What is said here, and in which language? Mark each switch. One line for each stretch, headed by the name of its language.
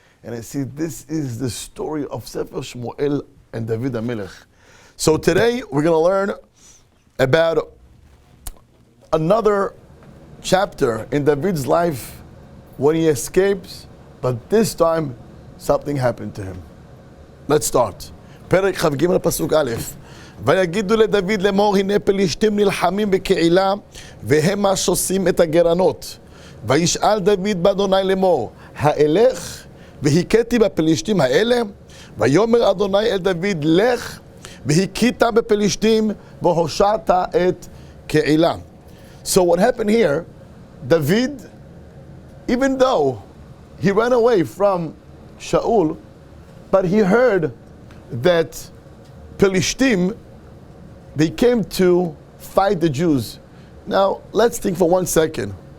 English: And I see this is the story of Sefer Shmuel and David HaMelech. So today we're going to learn about another chapter in David's life when he escapes, but this time something happened to him. Let's start. Perek Chaf Gimel Pasuk Alef.
Hebrew: ויגידו לדוד לאמור, הנה פלישתים נלחמים בקהילה והמה שוסים את הגרנות. וישאל דוד באדוני לאמור, האלך והכיתי בפלישתים האלה, ויאמר אדוני אל דוד, לך והכית בפלישתים והושעת את קהילה.
English: So what happened here, David, even though he ran away from Shaul, but he heard that Pelishtim, they came to fight the Jews. Now, let's think for 1 second.